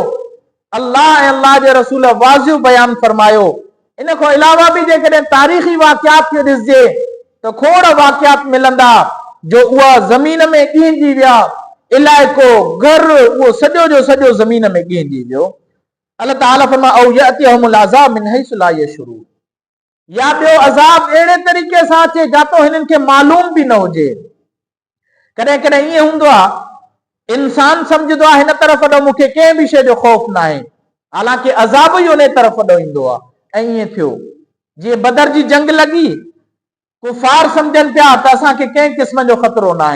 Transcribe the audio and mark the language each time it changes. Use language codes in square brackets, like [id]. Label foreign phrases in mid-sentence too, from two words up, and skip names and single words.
[sd] अल्लाह ऐं अल्लाह जे रसूल वाज़ियो बयान फरमायो। इन खां अलावा बि जेकॾहिं तारीख़ी वाक़ियात खे ॾिसजे त खोड़ वाक़ियात मिलंदा जो उहा ज़मीन में ॻींजी विया, इलाइक़ो घर उहो सॼो जो सॼो ज़मीन में ॻींजी वियो। अल्लाह ताला फरमाए [ar] أو يأتيهم العذاب من حيث لا يشعرون, [sd] या ॿियो अज़ाब अहिड़े तरीक़े सां अचे जातो हिननि खे मालूम बि न हुजे। कॾहिं कॾहिं ईअं हूंदो आहे इंसान सम्झंदो आहे हिन तरफ़ ॾों मूंखे कंहिं बि शइ जो ख़ौफ़ न आहे, हालांकि अज़ाब ई उन तरफ़ ॾों ईंदो आहे। ऐं ईअं थियो जीअं बदर जी जंग लॻी, कुफार सम्झनि पिया त असांखे कंहिं क़िस्म जो ख़तरो न